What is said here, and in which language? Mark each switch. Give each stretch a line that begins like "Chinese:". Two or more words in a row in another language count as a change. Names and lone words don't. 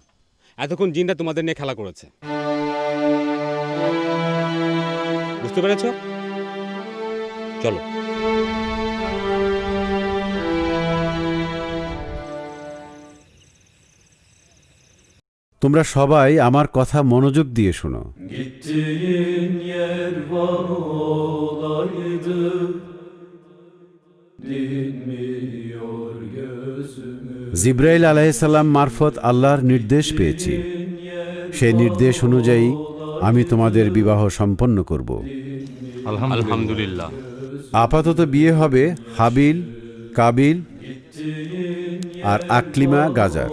Bangla: এতক্ষণ জিনটা তোমাদের নিয়ে খেলা করেছে, বুঝতে পেরেছ? চলো। তোমরা সবাই আমার কথা মনোযোগ দিয়ে শোনো।
Turkish: Gittiğin yer var olaydı. Dinmiyor gözümün.
Bangla: জিব্রাইল আলাইহিসসালাম মারফত আল্লাহর নির্দেশ পেয়েছি। সেই নির্দেশ অনুযায়ী আমি তোমাদের বিবাহ সম্পন্ন করব। আলহামদুলিল্লাহ। আপাতত বিয়ে হবে হাবিল, কাবিল আর আকলিমা গাজার।